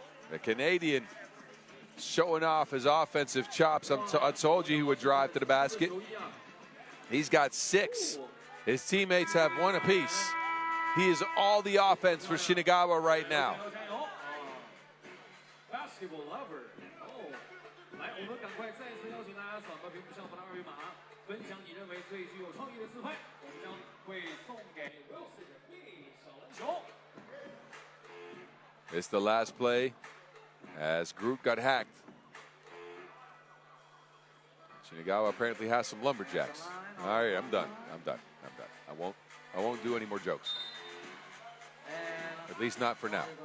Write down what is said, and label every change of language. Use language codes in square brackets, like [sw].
[en] The Canadian showing off his offensive chops. I told you he would drive to the basket. He's got 6. His teammates have 1 apiece. He is all the offense for Shingawa right now. Basketball lover. [zh] 来，我们赶快再次邀请大家扫描屏幕上方的2维码，分享你认为最具有创意的自拍，我们将会送给 Wilson 一小篮球。 [en] It's the last play as Groot got hacked. Shingawa apparently has some lumberjacks. All right, I'm done. I won't do any more jokes. At least not for now.